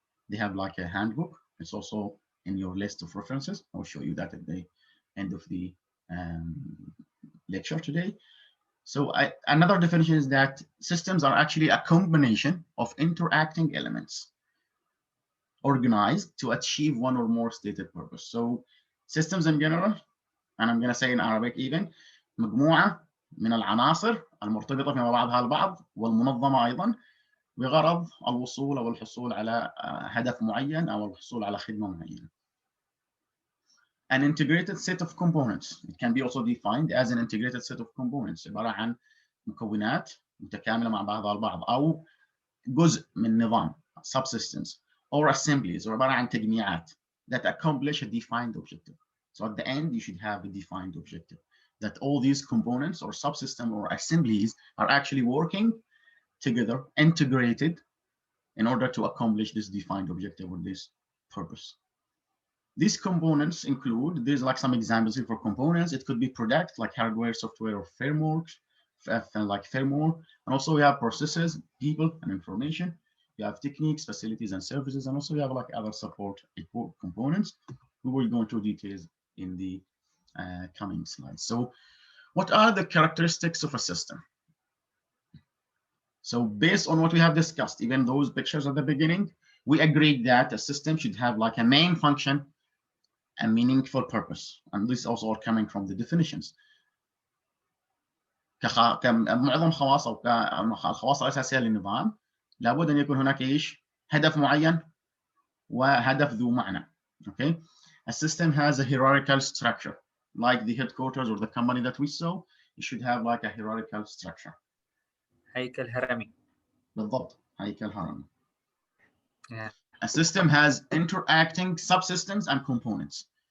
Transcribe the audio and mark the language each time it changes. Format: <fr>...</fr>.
<en>They have like a handbook. It's also in your list of references. I'll show you that at the end of the lecture today. So another definition is that systems are actually a combination of interacting elements organized to achieve one or more stated purpose. So systems in general, and I'm going to say in Arabic even,</en> <ar>مجموعة من العناصر المرتبطة فيما بعضها البعض والمنظمة أيضا بغرض الوصول أو الحصول على هدف معين أو الحصول على خدمة معينة.</ar> <en>An integrated set of components. It can be also defined as an integrated set of components.</en> <ar>عبارة عن مكونات متكاملة مع بعضها البعض أو جزء من نظام</ar> <en>subsystems or assemblies</en> <ar>عبارة عن تجميعات</ar> <en>that accomplish a defined objective. So at the end, you should have a defined objective that all these components or subsystems or assemblies are actually working together, integrated in order to accomplish this defined objective or this purpose. These components include, there's like some examples here for components. It could be product like hardware, software, or framework, like firmware. And also we have processes, people, and information. You have techniques, facilities, and services. And also you have like other support components. We will go into details in the coming slides. So what are the characteristics of a system? So based on what we have discussed, even those pictures at the beginning, we agreed that a system should have like a main function, a meaningful purpose. And this also all coming from the definitions.</en> <ar>كمعظم خواص أو الخواص الأساسية للنظام لابد أن يكون هناك إيش هدف معين وهدف ذو معنى.</ar> <en>Okay. A system has a hierarchical structure, like the headquarters or the company that we saw. It should have like a hierarchical structure.</en> <ar>هيكل هرمي. بالضبط. هيكل هرمي.</ar> <en>Yeah. A system has interacting subsystems and components.</en>